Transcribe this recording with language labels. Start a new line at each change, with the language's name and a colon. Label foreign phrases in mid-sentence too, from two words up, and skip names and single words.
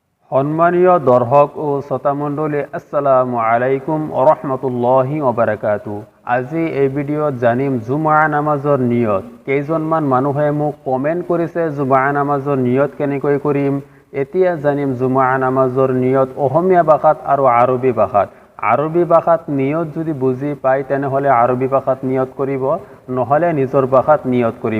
Assamese: সম্মানীয় দর্শক ও শ্রোতামণ্ডলী,
Arabic: السلام عليكم ورحمة الله وبركاته.
Assamese: আজি এই ভিডিঅ'ত জানিম জুমা নামাজৰ নিয়ত। কেইজনমান মানুহে মোক কমেণ্ট কৰিছে জুমা নামাজৰ নিয়ত কেনেকৈ কৰিম। এতিয়া জানিম জুমা নামাজৰ নিয়ত অসমীয়া ভাষাত আৰু আৰবী ভাষাত। আৰবী ভাষাত নিয়ত যদি বুজি পায় তেনেহ'লে আৰবী ভাষাত নিয়ত কৰিব, নহ'লে নিজৰ ভাষাত নিয়ত কৰিব।